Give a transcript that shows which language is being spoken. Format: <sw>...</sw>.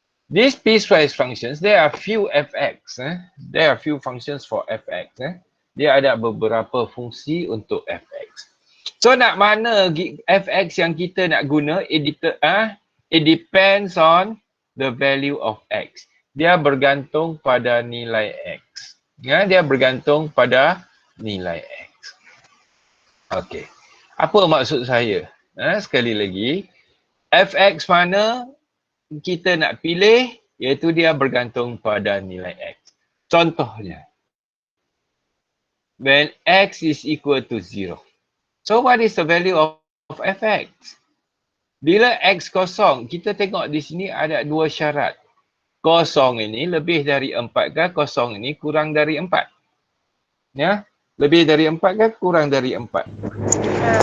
<en>These piecewise functions, there are few fx. There are few functions for fx.</en> <ms>Dia ada beberapa fungsi untuk fx. So nak mana fx yang kita nak guna,</ms> <en>it depends on the value of x.</en> <ms>Dia bergantung pada nilai x. Dia bergantung pada nilai x. Okay. Apa maksud saya? Sekali lagi, fx mana kita nak pilih, iaitu dia bergantung pada nilai x. Contohnya,</ms> <en>when x is equal to 0. So what is the value of fx?</en> <ms>Bila x kosong, kita tengok di sini ada dua syarat. Kosong ini lebih dari 4 ke kosong ini kurang dari 4? Ya, lebih dari 4 ke kurang dari 4?</ms>